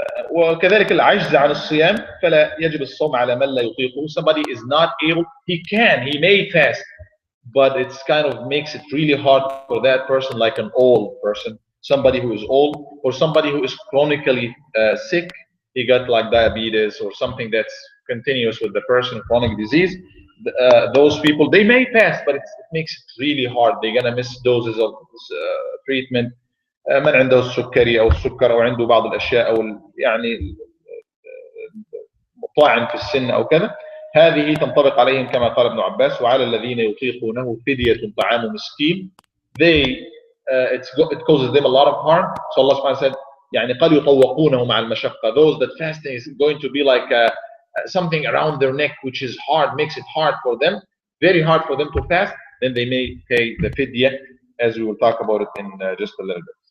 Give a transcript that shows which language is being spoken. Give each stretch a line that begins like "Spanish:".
Arabic: وكذلك العجز عن الصيام فلا يجب الصوم على من لا يطيقه.
English: Somebody is not able, he may fast, but it's kind of makes it really hard for that person, like an old person, somebody who is old, or somebody who is chronically sick. He got like diabetes or something that's continuous with the person, chronic disease. Those people, they may fast, but it makes it really hard. They're gonna miss doses of treatment.
Arabic: من عنده السكري او السكر او عنده بعض الاشياء او يعني طاعن في السن او كذا، هذه تنطبق عليهم كما قال ابن عباس وعلى الذين يطيقونه فدية طعام مسكين.
English: It causes them a lot of harm. So Allah subhanahu wa ta'ala said
Arabic: يعني قد يطوقونه مع المشقة.
English: Those that fasting is going to be like something around their neck which is hard, makes it hard for them, very hard for them to fast, then they may pay the fidya, as we will talk about it in just a little bit.